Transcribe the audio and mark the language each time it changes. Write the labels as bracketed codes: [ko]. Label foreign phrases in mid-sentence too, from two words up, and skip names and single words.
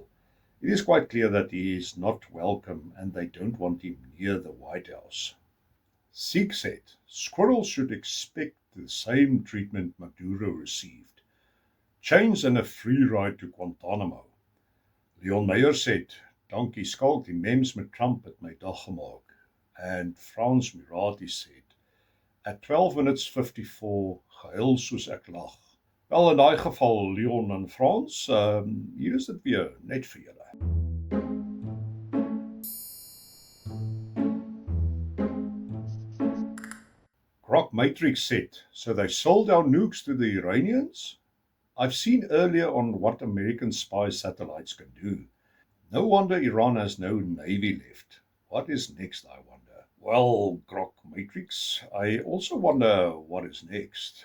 [en] It is quite clear that he is not welcome and they don't want him near the White House. Sieg said, Squirrel should expect the same treatment Maduro received. Chains and a free ride to Guantanamo. Leon Meyer said, [af] dankie Skalk, die memes met Trump het my dag gemaak. [en] And Frans Murati said, at 12 minutes 54, [af] gehuil soos ek lag. Wel, in daai geval, Leon en Frans, hier is dit weer, net vir julle. [en] Grok Matrix said, so they sold our nukes to the Iranians? I've seen earlier on what American spy satellites can do. No wonder Iran has no navy left. What is next, I wonder? Well, Grok Matrix, I also wonder what is next.